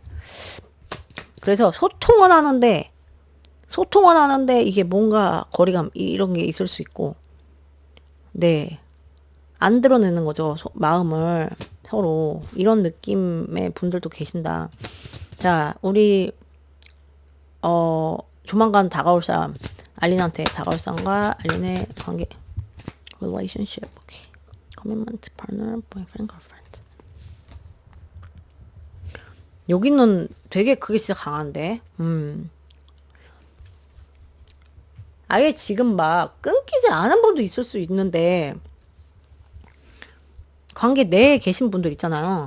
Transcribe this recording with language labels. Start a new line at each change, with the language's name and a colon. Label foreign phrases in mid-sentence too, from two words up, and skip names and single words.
Korean: 그래서 소통은 하는데 이게 뭔가 거리감 이런 게 있을 수 있고, 네. 안 드러내는 거죠. 마음을 서로. 이런 느낌의 분들도 계신다. 자, 우리 조만간 다가올 사람, 알린한테 다가올 사람과 알린의 관계,
English: relationship, okay. commitment, partner, boyfriend, girlfriend.
Korean: 여기는 되게 그게 진짜 강한데, 아예 지금 막 끊기지 않은 분도 있을 수 있는데, 관계 내에 계신 분들 있잖아요.